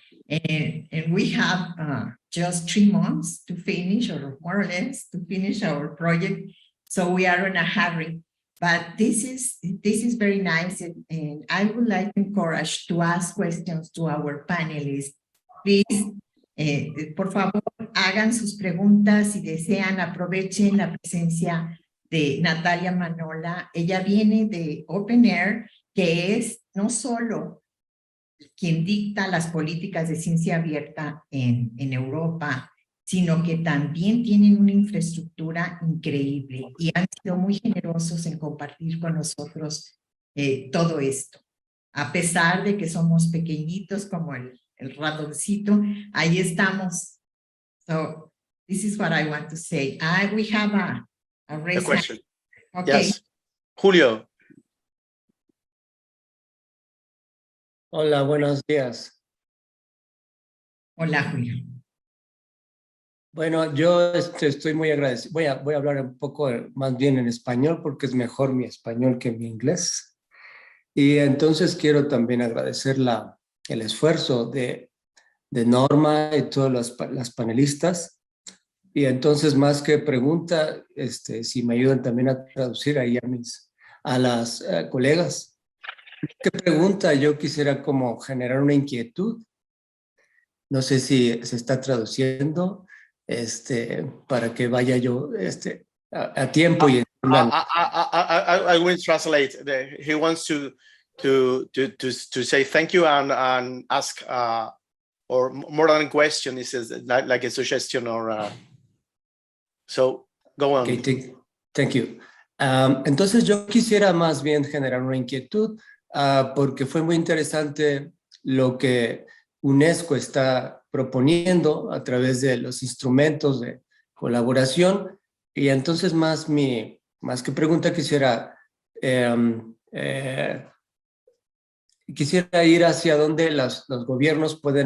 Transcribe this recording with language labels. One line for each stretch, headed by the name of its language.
English: And we have just 3 months to finish, or more or less, to finish our project. So we are in a hurry. But this is very nice, and I would like to encourage to ask questions to our panelists.
Spanish: Please, por favor, hagan sus preguntas si desean, aprovechen la presencia de Natalia Manola. Ella viene de OpenAIRE, que es no solo quien dicta las políticas de ciencia abierta en Europa, sino que también tienen una infraestructura increíble y han sido muy generosos en compartir con nosotros todo esto. A pesar de que somos pequeñitos como el ratoncito, ahí estamos.
English: So this is what I want to say. We have a raised question. Hand. Okay. Yes. Julio.
Spanish: Hola, buenos días. Hola, Julio. Bueno, yo estoy muy agradecido. Voy a hablar un poco más bien en español porque es mejor mi español que mi inglés. Y entonces quiero también agradecer el esfuerzo de Norma y todas las panelistas. Y entonces, más que pregunta, si me ayudan también a traducir ahí a las colegas. ¿Qué pregunta? Yo quisiera como generar una inquietud. No sé si se está traduciendo. Para que vaya yo a tiempo y
English: I will translate. He wants to say thank you and ask or more than a question. This is like a suggestion or so go on. Okay, thank you.
Spanish: Entonces yo quisiera más bien generar una inquietud porque fue muy interesante lo que UNESCO está proponiendo a través de los instrumentos de colaboración, y entonces más que pregunta quisiera ir hacia donde los gobiernos